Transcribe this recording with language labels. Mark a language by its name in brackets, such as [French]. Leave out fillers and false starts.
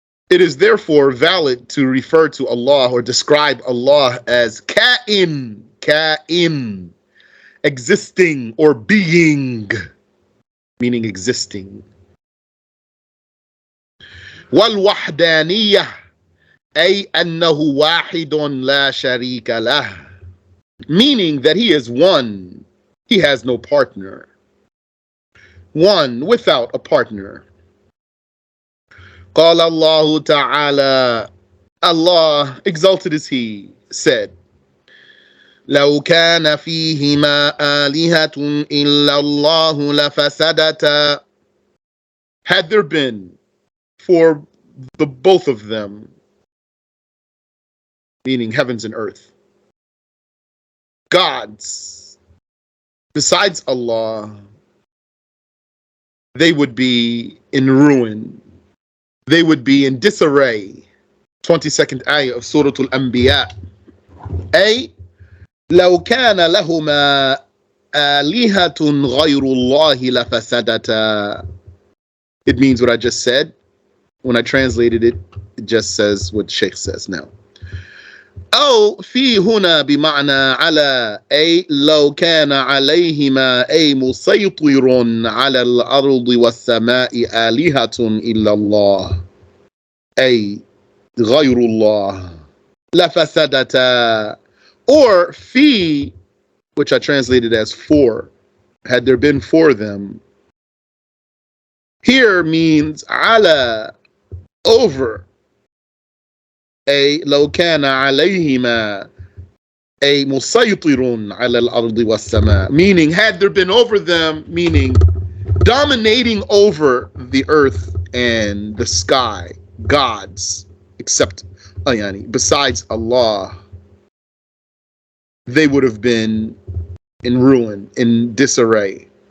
[English] It is therefore valid to refer to Allah or describe Allah as Ka'in, Ka'in, existing or being, meaning existing. [Arabic] وَالْوَحْدَانِيَّةِ أي أنه واحد لا شريك له, [English] meaning that He is one, He has no partner. One without a partner. [Arabic] قال الله تعالى, [English] Allah, exalted is He, said, [Arabic] لو كان فيهما آلهة إلا الله لفسدتا. [English] Had there been for the both of them, meaning heavens and earth, gods besides Allah, they would be in ruin. They would be in disarray. 22nd ayah of Surah Al-Anbiya. [Arabic] أي لو كان لهما آلهة غير الله لفسدتا. [English] It means what I just said. When I translated it, it just says what Sheikh says now. [Arabic] أو في هنا بمعنى على أي لو كان عليهما أي مسيطر على الأرض والسماء آلهة إلا الله أي غير الله لفسدتا. [English] Or في, which I translated as for, had there been for them, here means على, over. [Arabic] أي لو كان عليهما أي مسيطر على الأرض والسماء, [English] meaning had there been over them, meaning dominating over the earth and the sky, gods, except besides Allah, they would have been in ruin, in disarray.